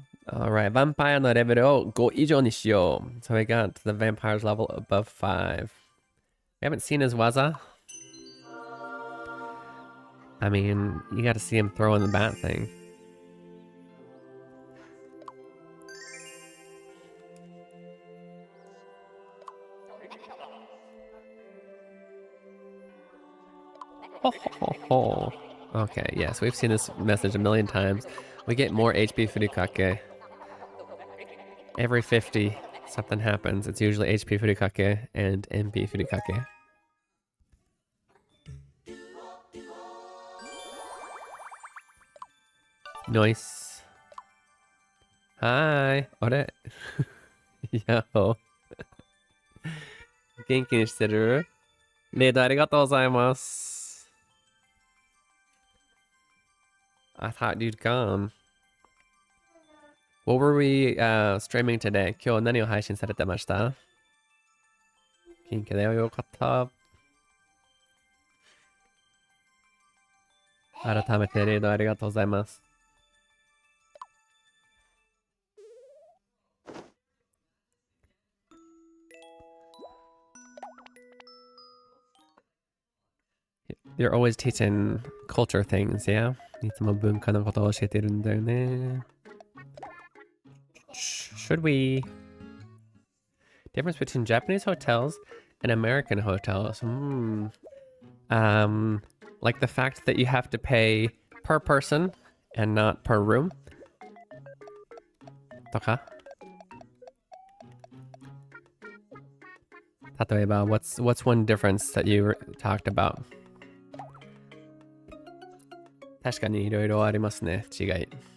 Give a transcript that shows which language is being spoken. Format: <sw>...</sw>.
<ja>Alright, vampire のレベルを5以上にしよう.</ja> <en>So we got the vampire's level above 5. We haven't seen his waza. I mean, you gotta see him throwing the bat thing. Ho, ho, ho. Okay, yes, we've seen this message a million times. We get more HP Furikake. Every 50, something happens. It's usually HP Furikake and MP Furikake. Nice. Hi.</en> <ja>あれやお。元気にしてる？レイドありがとうございます。</ja> <en>I thought you'd gone. What were we streaming today?</en> <ja>今日何を配信されてました？元気だよ、よかった。改めてレイドありがとうございます。</ja> <en>You're always teaching culture things, yeah?</en> <ja>いつも文化のことを教えてるんだよね。</ja> <en>Should we... Difference between Japanese hotels and American hotels. Like the fact that you have to pay per person and not per room.</en> <ja>とか。例えば、</ja> <en>what's one difference that you talked about?</en> <ja>確かにいろいろありますね、違い。</ja>